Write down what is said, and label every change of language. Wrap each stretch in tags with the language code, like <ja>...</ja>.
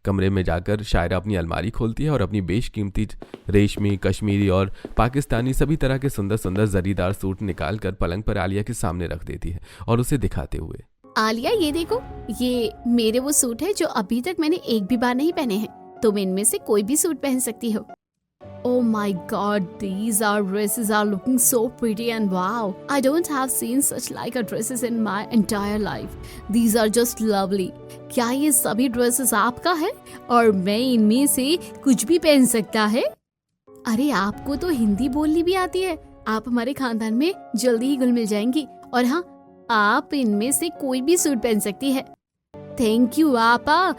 <hi>कमरे में जाकर शायरा अपनी अलमारी खोलती है और अपनी बेशकीमती रेशमी, कश्मीरी और पाकिस्तानी सभी तरह के सुंदर सुंदर जरीदार सूट निकाल कर पलंग पर आलिया के सामने रख देती है और उसे दिखाते हुए, आलिया ये देखो, ये मेरे वो सूट है जो अभी तक मैंने एक भी बार नहीं पहने हैं, तुम इनमें से कोई भी सूट पहन सकती हो।</hi> <en>Oh my God, these dresses are looking so pretty and wow, I don't have seen such like dresses in my entire life. These are just lovely.</en> <hi>क्या ये सभी ड्रेसेस आपका है और मैं इनमें से कुछ भी पहन सकता है? अरे आपको तो हिंदी बोलनी भी आती है, आप हमारे खानदान में जल्दी ही घुल मिल जाएंगी। और हाँ, आप इनमें से कोई भी सूट पहन सकती है। थैंक यू आपा।</hi>